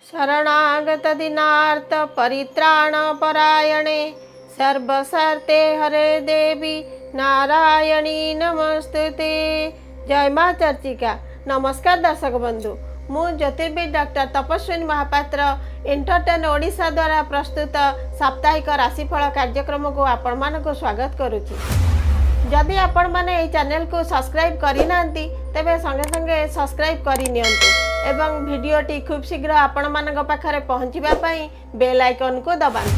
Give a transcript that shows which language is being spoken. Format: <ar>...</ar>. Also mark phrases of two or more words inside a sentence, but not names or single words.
<sa>शरणागत दीनार्थ परित्राण परायणे सर्वसर्ते हरे देवी नारायणी नमस्तुते।</sa> <or>ଜୟ ମାଁ ଚର୍ଚ୍ଚିକା। ନମସ୍କାର ଦର୍ଶକ ବନ୍ଧୁ, ମୁଁ ଜ୍ୟୋତିର୍ବିଦ ଡକ୍ଟର ତପସ୍ୱିନୀ ମହାପାତ୍ର ଏଣ୍ଟରଟେନ ଓଡ଼ିଶା ଦ୍ୱାରା ପ୍ରସ୍ତୁତ ସାପ୍ତାହିକ ରାଶିଫଳ କାର୍ଯ୍ୟକ୍ରମ କୁ ଆପଣ ମାନଙ୍କ ସ୍ୱାଗତ କରୁଛି। ଯଦି ଆପଣ ମାନେ ଏ ଚ୍ୟାନେଲ କୁ ସବସ୍କ୍ରାଇବ କରି ନାହାନ୍ତି ତେବେ ସଙ୍ଗେ ସଙ୍ଗେ ସବସ୍କ୍ରାଇବ କରି ନିଅନ୍ତୁ ଏବଂ ଭିଡିଓଟି ଖୁବ ଶୀଘ୍ର ଆପଣ ମାନଙ୍କ ପାଖରେ ପହଞ୍ଚିବା ପାଇଁ ବେଲ ଆଇକନ କୁ ଦବାନ୍ତୁ।</or>